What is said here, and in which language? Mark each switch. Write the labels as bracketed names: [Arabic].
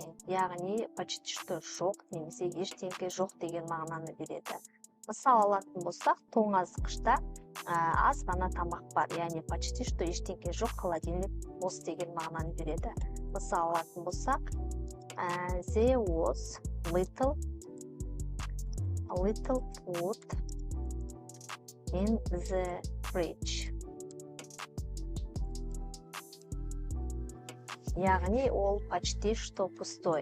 [Kazakh] Яғни [Russian] почти что [Kazakh] жоқ немесе ештеңке жоқ деген мағынаны береді. Мысал алатын болсақ, тоңазытқышта аз ғана тамақ бар, яғни [Russian] почти что [Kazakh] ештеңке жоқ, холодильник бос деген мағынаны береді. Мысал алатын болсақ, [English] there was little food in the fridge. [Kazakh] Яғни ол [Russian] почти что пустой.